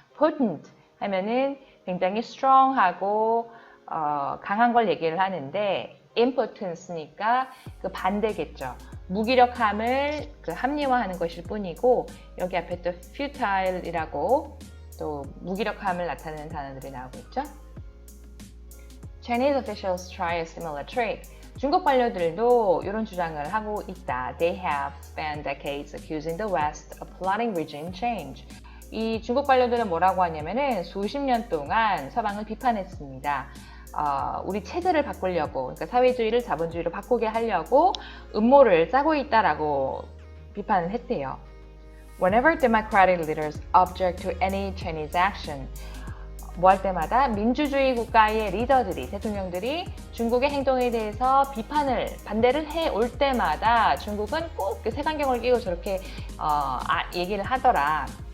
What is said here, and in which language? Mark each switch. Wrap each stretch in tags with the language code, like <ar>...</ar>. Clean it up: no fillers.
<ko>potent 하면은 굉장히 strong하고 강한 걸 얘기를 하는데 impotence니까 그 반대겠죠. 무기력함을 그 합리화하는 것일 뿐이고 여기 앞에 또 futile이라고 또 무기력함을 나타내는 단어들이 나오고 있죠.</ko> <en>Chinese officials try a similar trick.</en> <ko>중국 관료들도 이런 주장을 하고 있다.</ko> <en>They have spent decades accusing the West of plotting regime change.</en> <ko>이 중국 관료들은 뭐라고 하냐면은 수십 년 동안 서방을 비판했습니다. 우리 체제를 바꾸려고, 그러니까 사회주의를 자본주의로 바꾸게 하려고 음모를 짜고 있다라고 비판을 했대요.</ko> <en>Whenever democratic leaders object to any Chinese action,</en> <ko>뭐 할 때마다 민주주의 국가의 리더들이, 대통령들이 중국의 행동에 대해서 반대를 해올 때마다 중국은 꼭 색안경을 끼고 저렇게 얘기를 하더라.</ko>